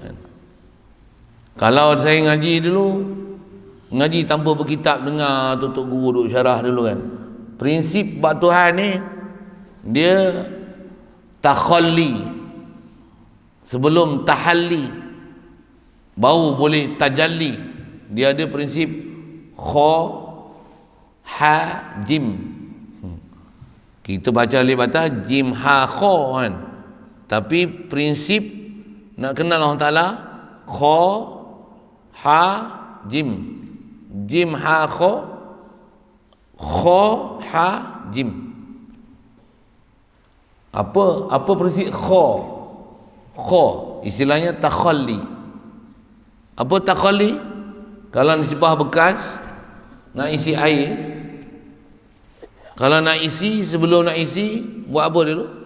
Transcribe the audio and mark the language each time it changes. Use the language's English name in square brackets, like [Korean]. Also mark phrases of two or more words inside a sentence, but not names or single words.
[Malay] Kalau saya ngaji dulu, ngaji tanpa berkitab, dengar tutup guru duk syarah dulu kan, prinsip bab Tuhan ni dia takhalli sebelum tahalli, baru boleh tajalli. Dia ada prinsip [Arabic] خا حا جيم. [Malay] Kita baca alif batas [Arabic] جيم حا خا [Malay] kan, tapi prinsip nak kenal Allah Taala [Arabic] خا حا جيم، جيم حا خا، خا حا جيم. [Malay] Apa prinsip kha? Kha istilahnya takhalli. Apa takhalli? Kalau nisbah bekas nak isi air, kalau nak isi, sebelum nak isi buat apa dulu?